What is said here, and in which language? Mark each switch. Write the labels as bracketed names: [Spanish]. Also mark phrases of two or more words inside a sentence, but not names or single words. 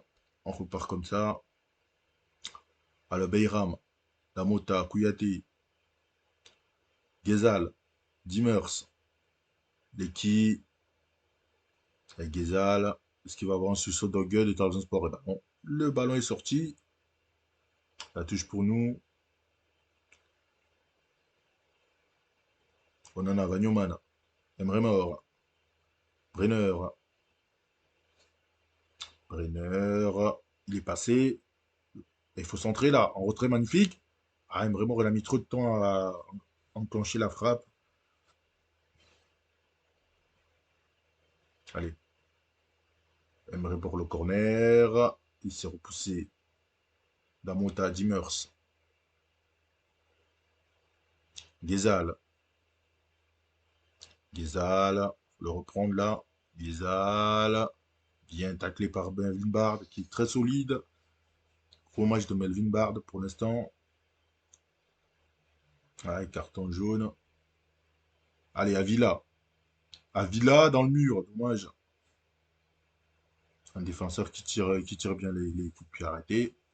[French] On repart comme ça. À la Beyram, Damota, Kouyaté, Ghezal, Dimmers, Leki, avec Ghezal. Est-ce qu'il va avoir un sursaut de gueule de Trabzonspor? Eh ben non. Le ballon est sorti. La touche pour nous. Onana, Vagnoman. Emre Mor. Brenner. Brenner. Il est passé. Il faut centrer là. En retrait magnifique. Ah, Emre Mor, il a mis trop de temps à enclencher la frappe. Allez. Emre pour le corner. Il s'est repoussé. Damota, Dimmers. Gezal. Gezal. Le reprendre là. Gezal. Bien taclé par Melvin Bard, qui est très solide. Gros match de Melvin Bard pour l'instant. Ouais, carton jaune. Allez, Avila. Avila dans le mur, dommage. Un défenseur qui tire bien les coups de pied arrêtés.